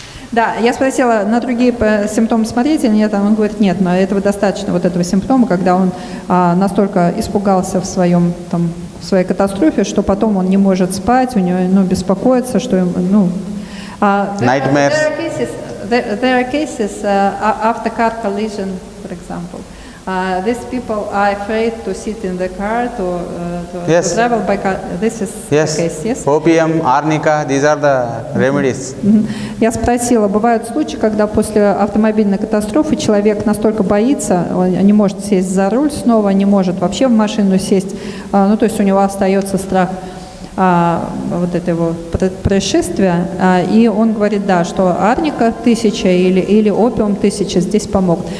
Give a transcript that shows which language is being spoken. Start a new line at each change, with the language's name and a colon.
Russian: Да, я спросила, на другие симптомы смотреть или нет, он говорит, нет, но этого достаточно, вот этого симптома, когда он настолько испугался в своей катастрофе, что потом он не может спать, у него беспокоится, что
English: Nightmares. There are cases after car collision, for example. These people are afraid to sit in the car, to travel by car. This is the case, yes? Opium, arnica, these are the remedies.
Russian: Я спросила, бывают случаи, когда после автомобильной катастрофы человек настолько боится, он не может сесть за руль снова, не может вообще в машину сесть, то есть у него остается страх вот этого происшествия, и он говорит, да, что арника 1000 или опиум 1000 здесь помогут.